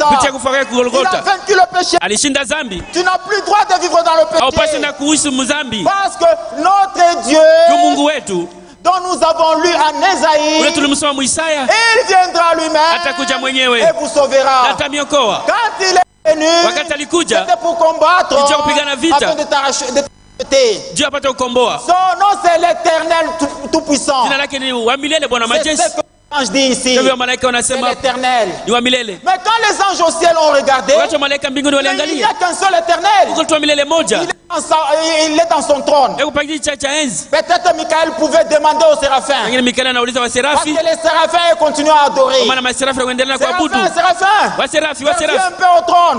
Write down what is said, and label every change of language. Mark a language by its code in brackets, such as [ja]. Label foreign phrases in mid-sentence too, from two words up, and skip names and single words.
[fr] Il a vaincu le péché. Tu n'as plus le droit de vivre dans le péché, parce que notre Dieu, dont nous avons lu en Ésaïe, il viendra lui-même et vous sauvera. Quand il est [sw] wakati alikuja [fr] c'était pour combattre, afin de t'arracher. [sw] Dieu apate kukomboa. [fr] Son nom c'est l'Éternel tout-puissant. [sw] Jina lake ni wa milele Bwana majeshi. [fr] C'est ce que l'ange dit ici. C'est l'Éternel. [sw] Ni wa milele. [fr] Mais quand les anges au ciel ont regardé, il n'y a qu'un seul Éternel. Il est dans son trône. Peut-être Michael pouvait demander aux séraphins. Parce que les séraphins continuent à adorer. Séraphins, viens un peu au trône.